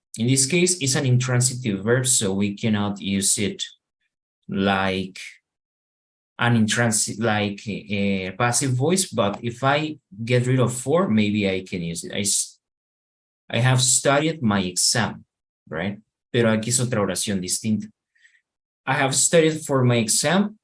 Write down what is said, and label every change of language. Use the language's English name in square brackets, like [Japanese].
[English] In this case, it's an intransitive verb, so we cannot use it like an intransitive, like a passive voice, but if I get rid of for, maybe I can use it. I have studied my exam, right? [Spanish] Pero aquí es otra oración distinta. [English] I have studied for my exam.